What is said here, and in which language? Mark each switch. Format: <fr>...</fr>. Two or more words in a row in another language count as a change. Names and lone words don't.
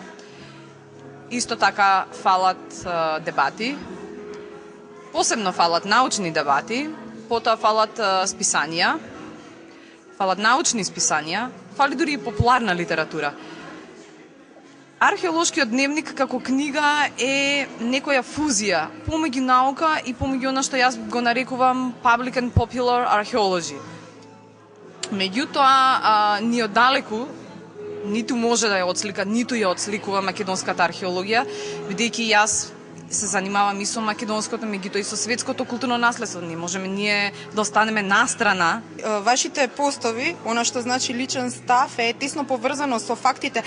<mk>Исто така фалат дебати, посебно фалат научни дебати, потоа фалат списанија, фалат научни списанија, фали дури и популарна литература. Археолошкиот дневник како книга е некоја фузија помеѓу наука и помеѓу она што јас го нарекувам</mk> <en>public and popular archaeology.</en> <mk>Меѓутоа, ни оддалеку ниту може да ја отслика, ниту ја отсликува македонската археологија, бидејќи јас се занимавам и со македонското, меѓутоа и со светското културно наследство. Не можеме ние да останеме настрана. Вашите постови, она што значи личен став, е тесно поврзано со фактите.</mk>